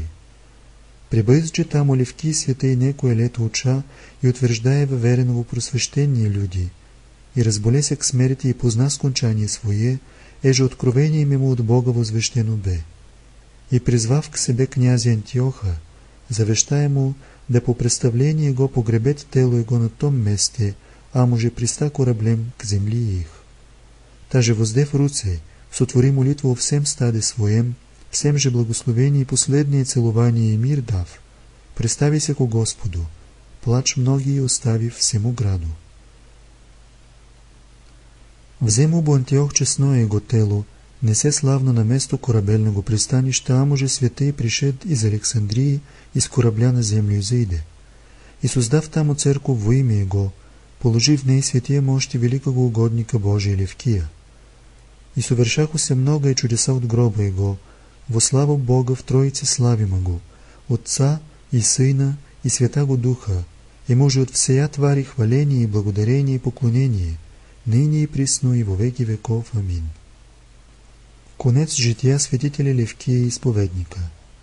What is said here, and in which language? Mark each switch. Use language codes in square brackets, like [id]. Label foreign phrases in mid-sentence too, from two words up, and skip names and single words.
[cu] Прибысть же там Левкий святый некое лето уча и утверждая в вереново просвещение люди, и разболеся к смерти и позна скончание свое, еже откровением ему от Бога возвещено бе. И призвав к себе князя Антиоха, завещая му да по представление го погребет тело его на том месте, а може приста кораблем к земли их. Таже воздев руце, сотвори молитву о всем стаде своем, всем же благословение и последнее целование и мир дав, представи се ко Господу, плач многие оставив всему граду. Взему бо Антиох честно его тело, несе славно на место корабельного пристанища, а може святый пришед из Александрии, из корабля на землю изыде. И создав таму церковь во имя его, положи в ней святия мощи великого угодника Божия Левкия. И совершаха се много и чудеса от гроба его, во славу Бога в Троице славима го, Отца и Сына и Святаго Духа, и може от всея твари хваление и благодарение и поклонение, ныне и присно и во веки веков. Амин. Конец жития святителя Левкия Исповедника.